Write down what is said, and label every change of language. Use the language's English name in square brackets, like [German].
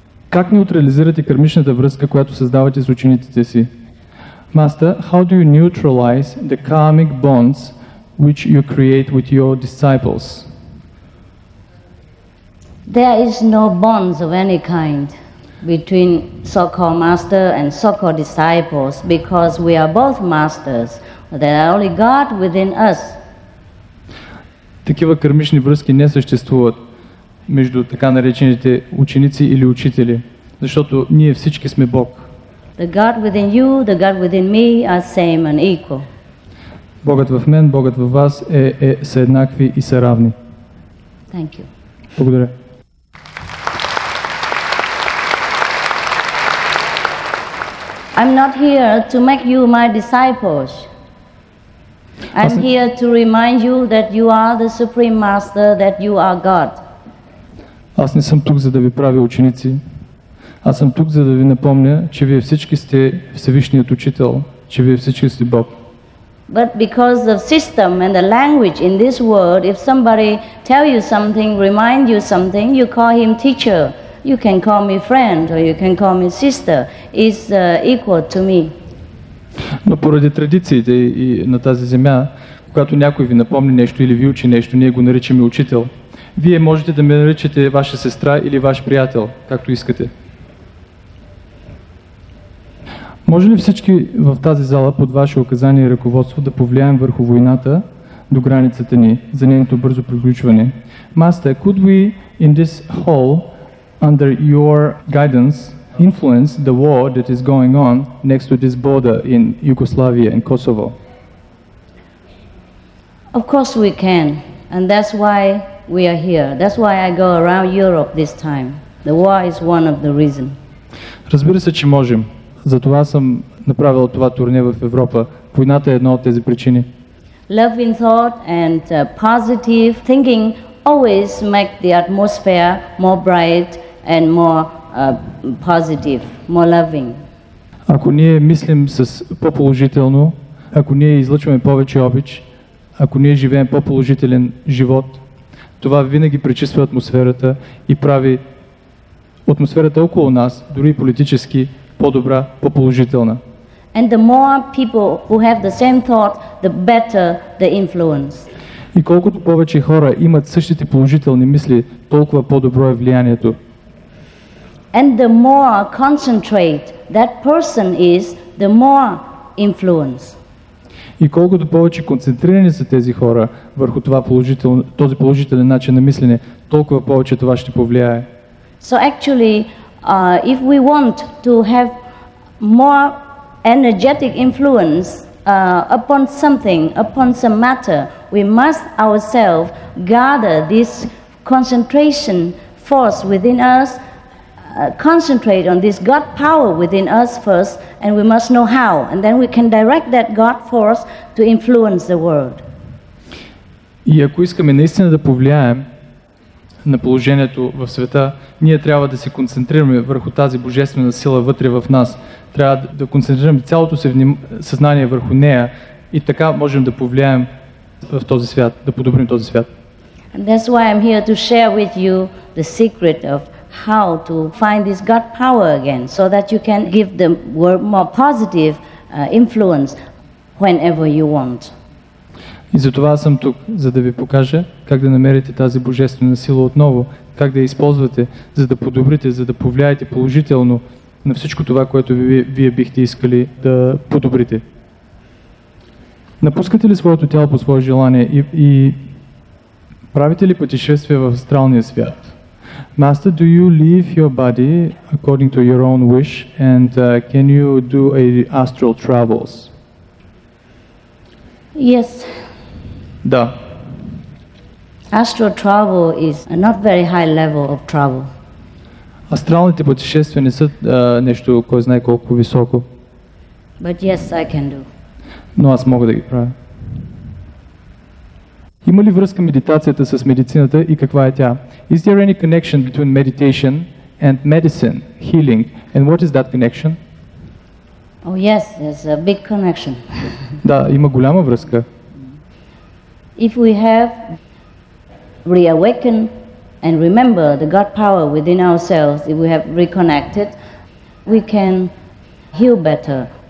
[Bulgarian] Как неутрализирате кармичната връзка, която създавате с учениците си? [English] Master, how do you neutralize the karmic bonds which you create with your disciples? There is no bonds of any kind between so-called master and so-called disciples because we are both masters. There are only God within us. [Bulgarian] Такива кармични връзки не съществуват между така наречените ученици или учители, защото ние всички сме Бог. [English] The God within you, the God within me are same and equal. [Bulgarian] Богът в мен, Богът във вас са еднакви и са равни. [English] Thank you. [Bulgarian] Благодаря. [English] I'm not here to make you my disciples. I'm here to remind you that you are the Supreme Master, that you are God. [Bulgarian] Аз не съм тук, за да ви правя ученици. Аз съм тук, за да ви напомня, че вие всички сте Всевишният Учител, че вие всички сте Бог. [English] But because of system and the language in this world, if somebody tell you something, remind you something, you call him teacher. You can call me friend or you can call me sister. It's equal to me. [Bulgarian] Но поради традициите и на тази земя, когато някой ви напомни нещо или ви учи нещо, ние го наричаме учител. Вие можете да ме наричате ваша сестра или ваш приятел, както искате. Може ли всички в тази зала под ваше указание и ръководство да повлияем върху войната до границата ни за нейното бързо приключване? [English] Master, could we in this hall, under your guidance, influence the war that is going on next to this border in Yugoslavia and Kosovo? Of course we can, and that's why we are here. That's why I go around Europe this time. The war is one of the reasons. [Bulgarian] Разбира се, че можем. Затова съм направил това турне в Европа. Войната е една от тези причини. [English] Love in thought and positive thinking always make the atmosphere more bright and more positive, more loving. [Bulgarian] Ако ние мислим с по-положително, ако ние излъчваме повече обич, ако ние живеем по-положителен живот, това винаги пречиства атмосферата и прави атмосферата около нас, дори политически, по-добра, по-положителна. [English] And the more people who have the same thought, the better the influence. [Bulgarian] И колкото повече хора имат същите положителни мисли, толкова по-добро е влиянието. [English] And the more concentrate that person is, the more influence. [Bulgarian] И колкото повече концентрирани са тези хора върху този положителен начин на мислене, толкова повече това ще повлияе. [English] So actually, if we want to have more energetic influence upon something, upon some matter, we must ourselves gather this concentration force within us, concentrate on this God power within us first, and we must know how, and then we can direct that God force to influence the world. [Bulgarian] И ако искаме наистина да повлияем на положението в света, ние трябва да се концентрираме върху тази божествена сила вътре в нас. Трябва да концентрираме цялото си съзнание върху нея и така можем да повлияем в този свят, да подобрим този свят. [English] And that's why I'm here to share with you the secret of how to find this God power again, so that you can give the world more positive influence whenever you want. [Bulgarian] И затова съм тук, за да ви покажа как да намерите тази божествена сила отново, как да я използвате, за да подобрите, за да повлияете положително на всичко това, което вие бихте искали да подобрите. Напускате ли своето тяло по свое желание и правите ли пътешествия в астралния свят? [English] Master, do you leave your body according to your own wish, and can you do astral travels? Yes. [Bulgarian] Да. [English] Astral travel is a not very high level of travel. [Bulgarian] Астралните пътешествия не са нещо, кой знае колко високо. [English] But yes, I can do. [Bulgarian] Но аз мога да ги правя. Има ли връзка медитацията с медицината и каква е тя? [English] Is there any connection between meditation and medicine, healing? And what is that connection? Oh yes, there's a big connection. [Bulgarian] Да, има голяма връзка. [English] If we have reawakened and remember the God power within ourselves, if we have reconnected, we can heal better.